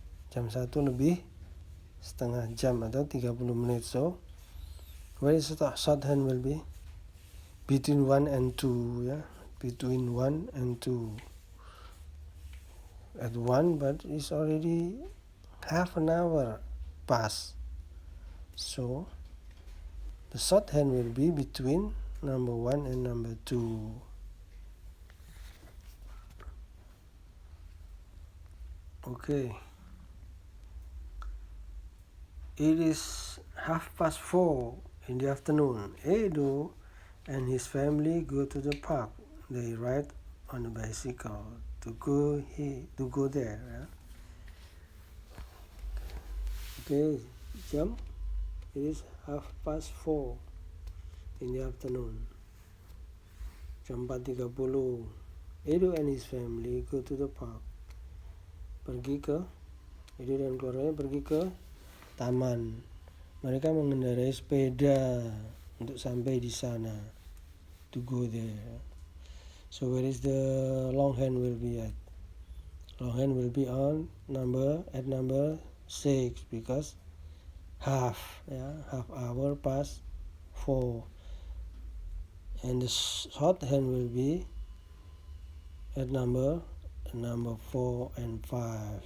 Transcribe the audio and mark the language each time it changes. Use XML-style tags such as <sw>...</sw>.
<id>Jam 1 lebih setengah jam atau 30 menit.</id> <en>So, where is the shorthand will be? Between 1 and 2. Yeah. Between 1 and 2. At 1, but it's already half an hour past. So, the shorthand will be between number 1 and number 2. Okay. It is 4:30 in the afternoon. Edo and his family go to the park. They ride on a bicycle to go there. Yeah? Okay, jam. It is 4:30 in the afternoon.</en> <id>Jam 4:30.</id> <en>Edo and his family go to the park.</en> <id>Edo dan keluarganya pergi ke taman. Mereka mengendarai sepeda untuk sampai di sana.</id> <en>To go there. So where is the longhand will be at? Longhand will be at number 6 because half hour past 4. And the shorthand will be at number 4 and 5.</en>